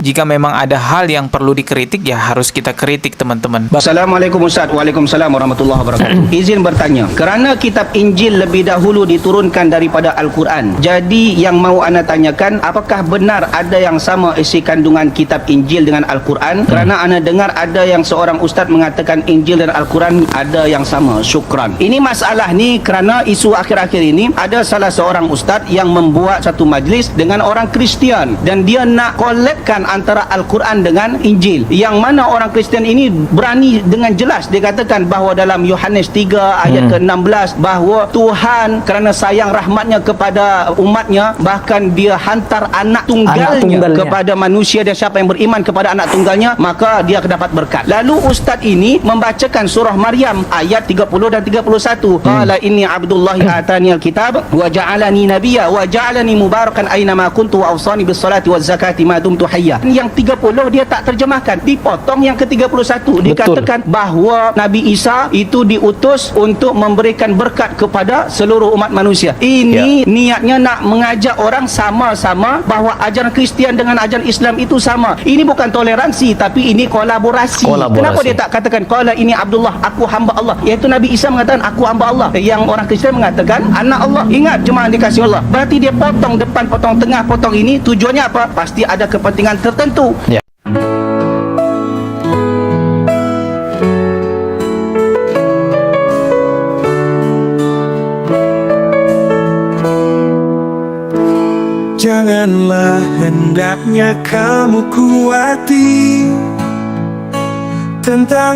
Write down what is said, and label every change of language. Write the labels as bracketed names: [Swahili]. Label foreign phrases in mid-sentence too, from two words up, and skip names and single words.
[Indonesian] Jika memang ada hal yang perlu dikritik, ya harus kita kritik, teman-teman. [Malay] Assalamualaikum Ustaz. [Arabic] وعليكم السلام ورحمة الله وبركاته. [Malay] Izin bertanya, kerana kitab Injil lebih dahulu diturunkan daripada Al-Quran, jadi yang mau ana tanyakan, apakah benar ada yang sama isi kandungan kitab Injil dengan Al-Quran? Kerana ana dengar ada yang seorang ustaz mengatakan Injil dan Al-Quran ada yang sama. Syukran. Ini masalah ni kerana isu akhir-akhir ini ada salah seorang ustaz yang membuat satu majlis dengan orang Kristian, dan dia nak kolekkan antara Al-Quran dengan Injil, yang mana orang Kristian ini berani dengan jelas dia katakan bahawa dalam Yohanes 3 ayat ke-16 bahawa Tuhan kerana sayang rahmatnya kepada umatnya, bahkan dia hantar anak tunggalnya kepada manusia, dan siapa yang beriman kepada anak tunggalnya maka dia akan dapat berkat. Lalu ustaz ini membacakan surah Maryam ayat 30 dan 31. [Arabic] قال إني عبد الله آتاني الكتاب وجعلني نبيا وجعلني مباركا أين ما كنت وأوصاني بالصلاة والزكاة ما دمت حيا. [Malay] Yang 30 dia tak terjemahkan, dipotong yang ke-31. Dikatakan bahawa Nabi Isa itu diutus untuk memberikan berkat kepada seluruh umat manusia. Ini niatnya nak mengajak orang sama-sama bahawa ajaran Kristian dengan ajaran Islam itu sama. Ini bukan toleransi, tapi ini kolaborasi. Kenapa dia tak katakan [Arabic] قال إني عبد الله, [Malay] aku hamba Allah? Iaitu Nabi Isa mengatakan aku hamba Allah, yang orang Kristian mengatakan anak Allah. [Indonesian] Ingat, cuma dikasih Allah. Berarti dia potong depan, potong tengah, potong ini. [Malay] Tujuannya apa? Pasti ada kepentingan tertentu. Janganlah hendaknya kamu kuati tentang